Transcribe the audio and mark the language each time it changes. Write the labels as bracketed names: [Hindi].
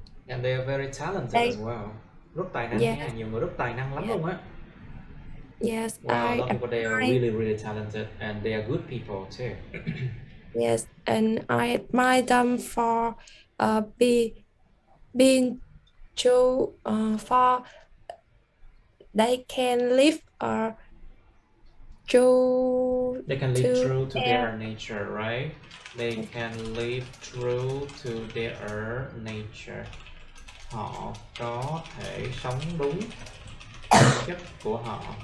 [English] And they are very talented as well. [Vietnamese] Rất tài năng nha, nhiều người rất tài năng lắm luôn á. [English] Yes, Wow, a I lot of people, they are really talented and they are good people too. Yes, and I admire them for being true, for they can live true. They can live true to their nature, right? They can live true to their nature. [Vietnamese] Họ có thể sống đúng bản chất của họ.